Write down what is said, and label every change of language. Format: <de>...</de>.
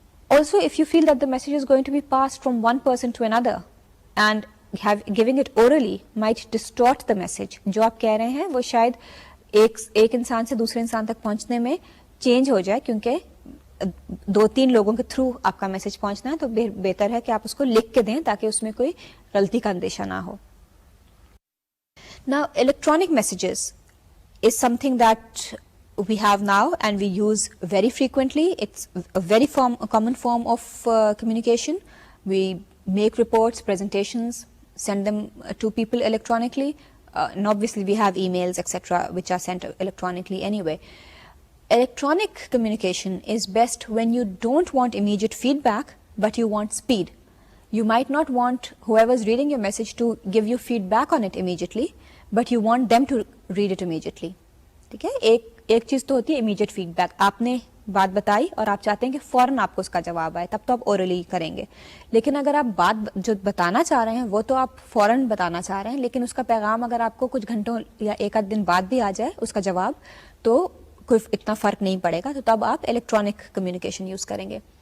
<en>Also, if you feel that the message</en> <ur>is going to be passed from one person to another and giving it orally might distort the message, جو آپ کہہ رہے ہیں وہ شاید ایک انسان سے دوسرے انسان تک پہنچنے میں چینج ہو جائے, کیونکہ 2-3 لوگوں کے تھرو آپ کا میسج پہنچنا ہے, تو بہتر ہے کہ آپ اس کو لکھ کے دیں تاکہ اس میں کوئی غلطی کا اندیشہ نہ ہو.</ur> <en>Now, electronic messages is something that we have now and we use very frequently. It's a very common form of communication. We make reports, presentations, send them to people electronically, and obviously we have emails, etc., which are sent electronically anyway. Electronic communication is best when you don't want immediate feedback, but you want speed. You might not want whoever's reading your message to give you feedback on it immediately, but you want them to read it immediately.</en> <ur>ٹھیک ہے, ایک چیز تو ہوتی ہے immediate feed back, آپ نے بات بتائی اور آپ چاہتے ہیں کہ فوراً آپ کو اس کا جواب آئے, تب تو آپ اورلی کریں گے. لیکن اگر آپ بات جو بتانا چاہ رہے ہیں وہ تو آپ فوراً بتانا چاہ رہے ہیں, لیکن اس کا پیغام اگر آپ کو کچھ گھنٹوں یا ایک آدھ دن بعد بھی آ جائے اس کا جواب, تو کوئی اتنا فرق نہیں پڑے گا, تو تب آپ الیکٹرانک کمیونیکیشن یوز کریں گے.</ur>